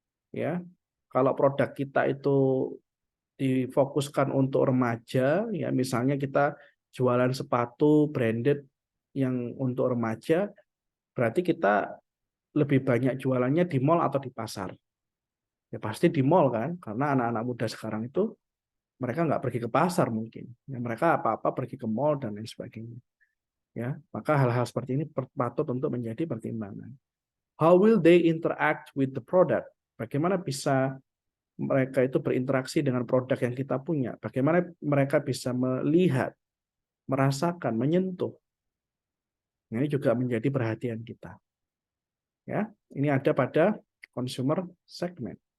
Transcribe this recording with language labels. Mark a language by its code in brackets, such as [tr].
[id] Ya, kalau produk kita itu difokuskan untuk remaja, ya misalnya kita jualan sepatu branded yang untuk remaja, berarti kita lebih banyak jualannya di mall atau di pasar. Ya pasti di mall kan, karena anak-anak muda sekarang itu mereka nggak pergi ke pasar mungkin. Ya, mereka apa-apa pergi ke mall dan lain sebagainya. Ya, maka hal-hal seperti ini patut untuk menjadi pertimbangan. [en] How will they interact with the product? [id] Bagaimana bisa mereka itu berinteraksi dengan produk yang kita punya? Bagaimana mereka bisa melihat, merasakan, menyentuh? Ini juga menjadi perhatian kita. Ya, ini ada pada consumer segment.